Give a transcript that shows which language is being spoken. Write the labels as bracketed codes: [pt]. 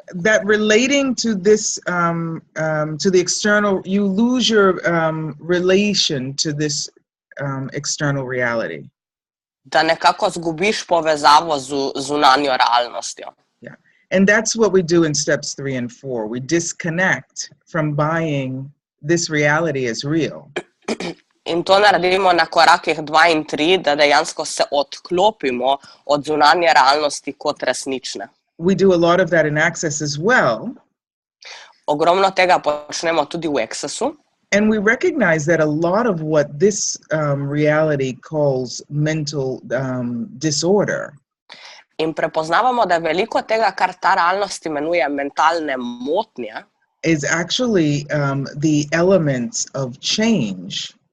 [en] that relating to this to the external, you lose your relation to this external reality. [sl] Da nekako zgubiš povezavo z zunanjo realnostjo. [en] Yeah. And that's what we do in steps 3 and 4. We disconnect from buying this reality as real. [sl] In to naredimo na korakih 2 in 3, da dejansko se odklopimo od zunanje realnosti kot resnične. [en] We do a lot of that in Access as well. [sl] Ogromno tega počnemo tudi v Accessu. [en] And we recognize that a lot of what this reality calls mental disorder [sl] In prepoznavamo, da veliko tega, kar ta realnost imenuje mentalne motnje, [en] is actually the elements of change,